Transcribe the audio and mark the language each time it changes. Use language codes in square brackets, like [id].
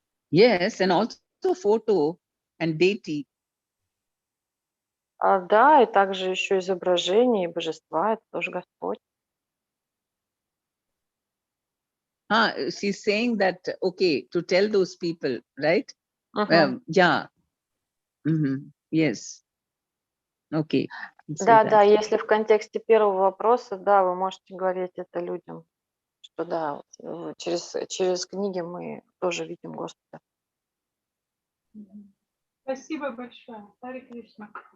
[en] Yes, and also photo and deity. [ru] Да, и также еще изображение и божества, это тоже Господь. [en] She's saying that, okay, to tell those people, right? Yeah. Yes. Okay. [ru] Да, да, если в контексте первого вопроса, да, вы можете говорить это людям, что да, через книги мы тоже видим Господа. Спасибо большое. Харе Кришна.